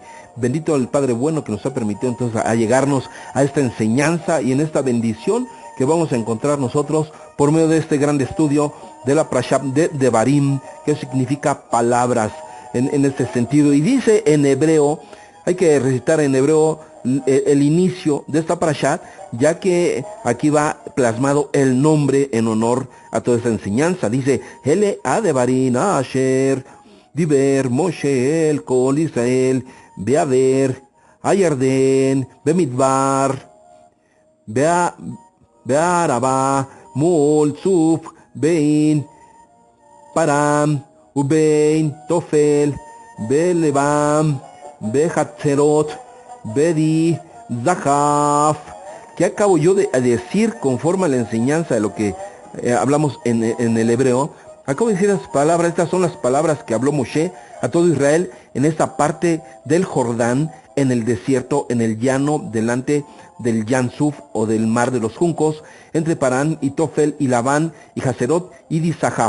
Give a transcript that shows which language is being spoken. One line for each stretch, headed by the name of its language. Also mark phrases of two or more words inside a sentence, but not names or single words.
Spanish: Bendito el Padre bueno que nos ha permitido entonces a llegarnos a esta enseñanza y en esta bendición que vamos a encontrar nosotros por medio de este gran estudio de la Parashat de Devarim, que significa palabras en este sentido. Y dice en hebreo, hay que recitar en hebreo el inicio de esta Parashat, ya que aquí va plasmado el nombre en honor a toda esta enseñanza.
Hebrew: Dice, אלה הדברים אשר דבר משה אל כל ישראל בעבר הירדן במדבר בערבה מול סוף בין פארן ובין תפל ולבן וחצרת ודי זהב.
Spanish: ¿Qué acabo yo de decir conforme a la enseñanza de lo que hablamos en el hebreo? Acabo de decir las palabras, estas son las palabras que habló Moshe a todo Israel en esta parte del Jordán, en el desierto, en el llano, delante del Yansuf o del mar de los juncos, entre Parán y Tofel y Labán y Haserot y Disahaf.